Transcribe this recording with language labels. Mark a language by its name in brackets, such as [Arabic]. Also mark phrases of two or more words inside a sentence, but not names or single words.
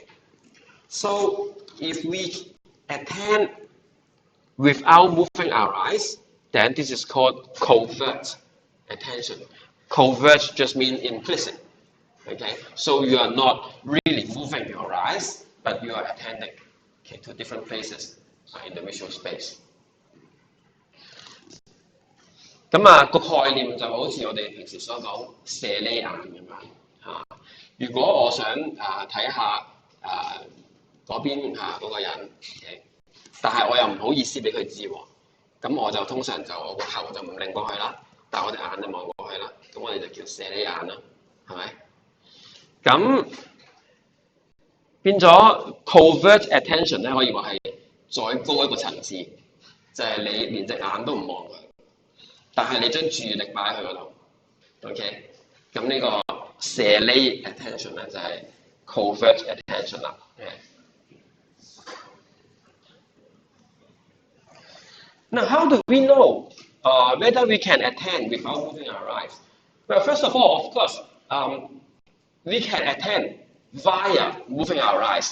[English] So if we attend without moving our eyes, then this is called covert attention. Covert just means implicit. Okay, so you are not really moving your eyes, but you are attending, okay, to different places in the visual space. [Cantonese] 咁啊，個概念就好似我哋平時所講射呢眼咁樣嚇。如果我想睇下嗰邊嗰個人， okay， 但係我又唔好意思俾佢知喎，咁我就通常就我個頭就唔擰過去啦，但係我隻眼就望過去啦，咁我哋就叫射呢眼啦，係咪？咁變咗 [English] covert attention [Cantonese] 咧，可以話係再高一個層次，就係你連隻眼都唔望佢，但係你將注意力擺喺佢嗰度。OK， 咁呢個射呢 attention 咧就係 [English] covert attention [Cantonese] 啦。 [English] Now, how do we know whether we can attend without moving our eyes? Well, first of all, of course, we can attend via moving our eyes.